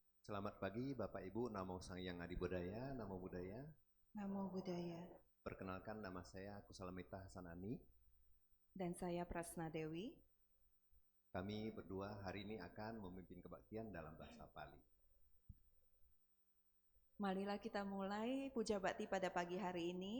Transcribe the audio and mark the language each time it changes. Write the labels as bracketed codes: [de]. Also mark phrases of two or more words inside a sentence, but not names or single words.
[id] Selamat pagi Bapak Ibu, [pi] Namo Sang Hyang Adi Budaya, Namo Buddhaya. Namo Buddhaya. [id] Perkenalkan, nama saya Kusalamita Hasanani. Dan saya Prasna Dewi. Kami berdua hari ini akan memimpin kebaktian dalam bahasa Pali. Marilah kita mulai puja bakti pada pagi hari ini.